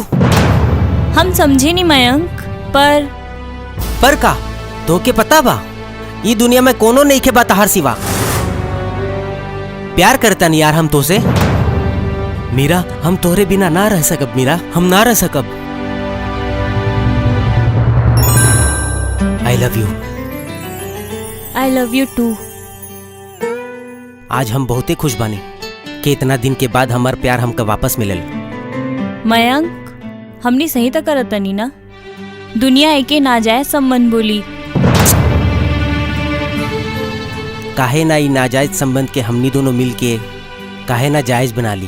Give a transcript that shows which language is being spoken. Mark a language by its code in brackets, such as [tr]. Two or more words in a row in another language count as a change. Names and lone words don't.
[bho] हम समझे नहीं मयंक, पर का? तो के पता बा ये दुनिया में कोनो नहीं के बा तहार सिवा। प्यार करता नहीं यार हम तो से। मीरा, हम तोहरे बिना ना रह सकब। मीरा, हम ना रह सकब। [en] I love you. I love you too. [bho] आज हम बहुते खुश बानी कि इतना दिन के बाद हमार प्यार हमका वापस मिलल। मयंक, हमनी सही तो करत नहीं ना? दुनिया एके नाजायज संबंध बोली। काहे ना ई नाजायज संबंध के हमनी दोनों मिल के काहे ना जायज बना ली।